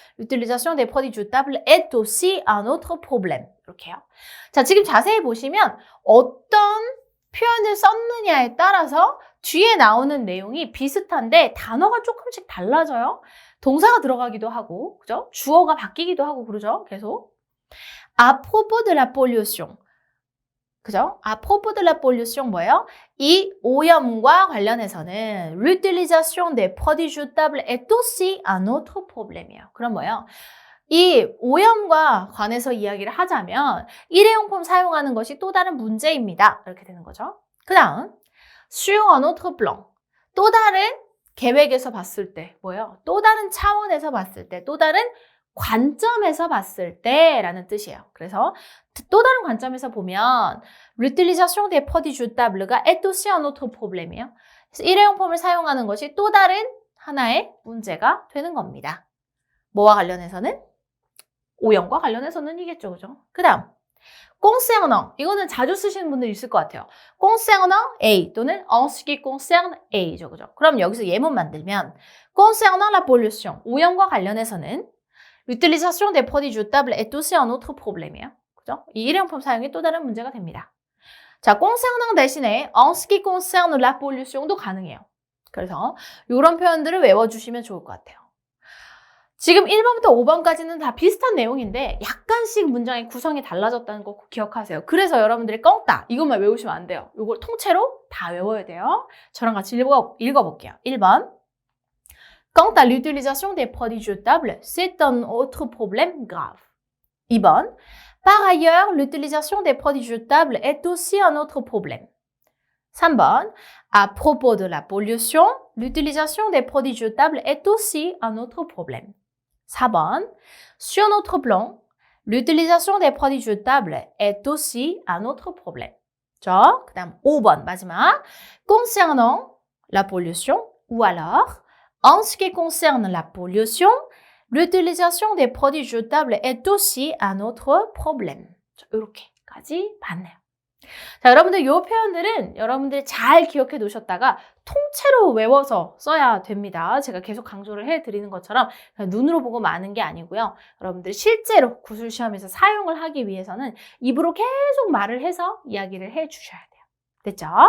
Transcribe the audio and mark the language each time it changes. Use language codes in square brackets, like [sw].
[fr] L'utilisation des produits jetables est aussi un autre problème. [ko] 이렇게요. 자, 지금 자세히 보시면 어떤 표현을 썼느냐에 따라서 뒤에 나오는 내용이 비슷한데 단어가 조금씩 달라져요. 동사가 들어가기도 하고, 그죠? 주어가 바뀌기도 하고 그러죠. 계속. [fr] À propos de la pollution. [ko] 그죠? [fr] À propos de la pollution [ko] 뭐예요? 이 오염과 관련해서는 [fr] l'utilisation des produits jetables est aussi un autre problème이에요. [ko] 그럼 뭐예요? 이 오염과 관해서 이야기를 하자면 일회용품 사용하는 것이 또 다른 문제입니다. 이렇게 되는 거죠. 그 다음 [fr] sur un autre plan. [ko] 또 다른 계획에서 봤을 때 뭐예요? 또 다른 차원에서 봤을 때, 또 다른 관점에서 봤을 때라는 뜻이에요. 그래서 또 다른 관점에서 보면 [fr] l'utilisation des produits jetables가 est aussi un autre problème이에요. [ko] 그래서 일회용품을 사용하는 것이 또 다른 하나의 문제가 되는 겁니다. 뭐와 관련해서는? 오염과 관련해서는 이겠죠, 그죠? 그 다음 concernant, 이거는 자주 쓰시는 분들 있을 것 같아요. [fr] concernant A 또는 en ce qui concerne A죠, 그죠? [ko] 그럼 여기서 예문 만들면 [fr] concernant la pollution, [ko] 오염과 관련해서는 [fr] l'utilisation des produits jetables est aussi un autre problème이에요. [ko] 그죠? 이 일회용품 사용이 또 다른 문제가 됩니다. 자, concernant 대신에 [fr] en ce qui concerne la pollution [ko] 도 가능해요. 그래서 이런 표현들을 외워주시면 좋을 것 같아요. 지금 1번부터 5번까지는 다 비슷한 내용인데 약간씩 문장의 구성이 달라졌다는 거 꼭 기억하세요. 그래서 여러분들이 껑따 이것만 외우시면 안 돼요. 이걸 통째로 다 외워야 돼요. 저랑 같이 읽어볼게요. [fr] 1번 Quant à l'utilisation des produits jetables, c'est un autre problème grave. 2번 Par ailleurs, l'utilisation des produits jetables est aussi un autre problème. 3번 À propos de la pollution, l'utilisation des produits jetables est aussi un autre problème. 4번 Sur notre plan, l'utilisation des produits jetables est aussi un autre problème. 자, 그다음 5번 마지막 Concernant la pollution ou alors En ce qui concerne la pollution, l'utilisation des produits jetables est aussi un autre problème. [ko] 자, 이렇게까지 봤네요. 자, 여러분들 이 표현들은 여러분들이 잘 기억해 놓으셨다가 통째로 외워서 써야 됩니다. 제가 계속 강조를 해드리는 것처럼 눈으로 보고 마는 게 아니고요. 여러분들이 실제로 구술시험에서 사용을 하기 위해서는 입으로 계속 말을 해서 이야기를 해 주셔야 돼요. 됐죠?